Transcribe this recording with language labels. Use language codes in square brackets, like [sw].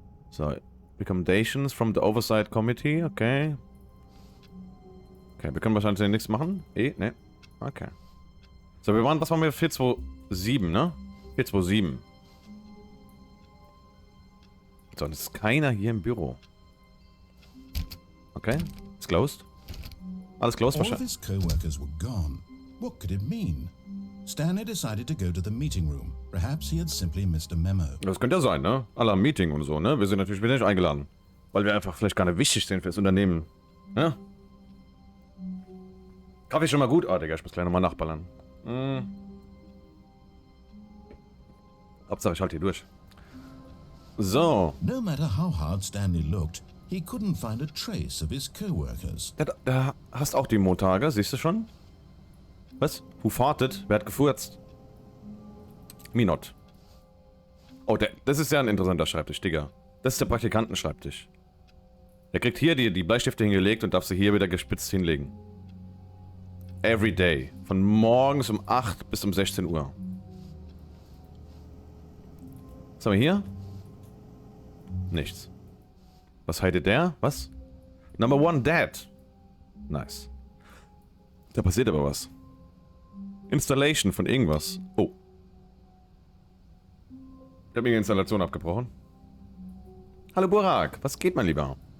[en] So, recommendations from the Oversight Committee, okay. [de] Okay, wir können wahrscheinlich nichts machen. Ne. Okay. So, was waren wir? 427, ne? 427. So, es ist keiner hier im Büro. [en] Okay, it's closed. [de] Alles closed wahrscheinlich. [en] All of his co-workers were gone. What could it mean? Stanley decided to go to the meeting room. Perhaps he had simply missed a memo. [de] Das könnte ja sein, ne? Alle am Meeting und so, ne? Wir sind natürlich wieder nicht eingeladen. Weil wir einfach vielleicht gar nicht wichtig sind für das Unternehmen. Ne? Kaffee schon mal gut? Ah, Digga, ich muss gleich nochmal nachballern. Hauptsache, ich halte hier durch. So. [en] No matter how hard Stanley looked, he couldn't find a trace of his co-workers. [de] Da hast auch die Montage, siehst du schon? Was? [en] Who farted? [de] Wer hat gefurzt? [en] Me not. [de] Oh, das ist ja ein interessanter Schreibtisch, Digga. Das ist der Praktikantenschreibtisch. Er kriegt hier die Bleistifte hingelegt und darf sie hier wieder gespitzt hinlegen. [en] Every day. [de] Von morgens um 8 bis um 16 Uhr. Was haben wir hier? Nichts. Was heißt der? Was? [en] Number 1 dead. Nice. [de] Da passiert aber was. Installation von irgendwas. Oh. Ich habe mir die Installation abgebrochen. Hallo Burak, was geht, mein Lieber?